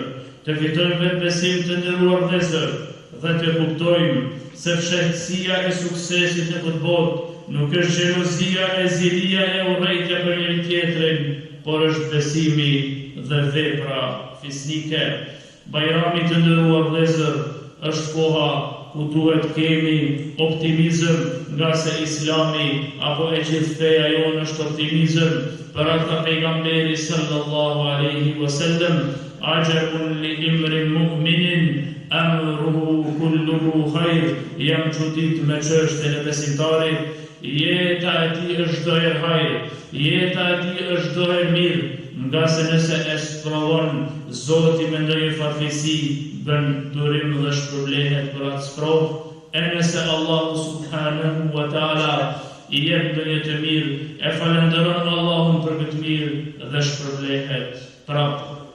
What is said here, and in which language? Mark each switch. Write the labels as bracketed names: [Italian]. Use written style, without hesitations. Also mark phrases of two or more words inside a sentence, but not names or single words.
[Albanian] Të fitojmë vetë besim të nderuar vëllezër dhe të kuptojmë se fshehtësia e suksesit në këtë botë nuk është xhelozia e zilia e urrejtja për njëri tjetrin, por është besimi dhe vepra fisnike. Bajrami të nderuar vëllezër është koha ku duhet kemi optimizëm, nga se Islami apo e gjithë feja jonë është optimizëm. Për atë pejgamberi [Arabic] صلى الله عليه وسلم، عجبا لامرئ مؤمن أمره كله خير. [Albanian] Jam çudit me çështjen e besimtarit, jeta e tij është çdo herë hajër, jeta e tij është çdo herë mirë, nga se nëse e sprovon Zoti me ndonjë fatkeqësi, bën durim dhe shpërblehet për atë sprovë, e nëse Allahu [Arabic] سبحانه وتعالى [Albanian] I jep ndonjë të mirë, e falenderon Allahun për këtë mirë dhe shpërblehet prapë.